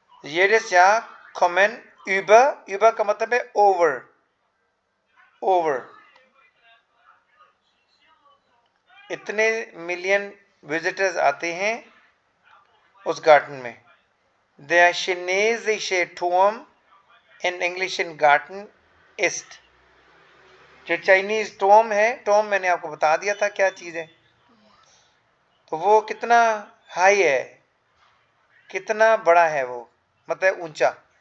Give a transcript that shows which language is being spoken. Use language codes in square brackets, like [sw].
[de] jedes Jahr kommen über [hi] का मतलब है [en] Over, over. [hi] इतने मिलियन विजिटर्स आते हैं उस गार्डन में. [de] Der chinesische Turm in englischen Garten ist. [hi] जो चाइनीज टॉम है, टॉम मैंने आपको बता दिया था क्या चीज है. तो वो कितना हाई है, कितना बड़ा है वो, मतलब ऊंचा.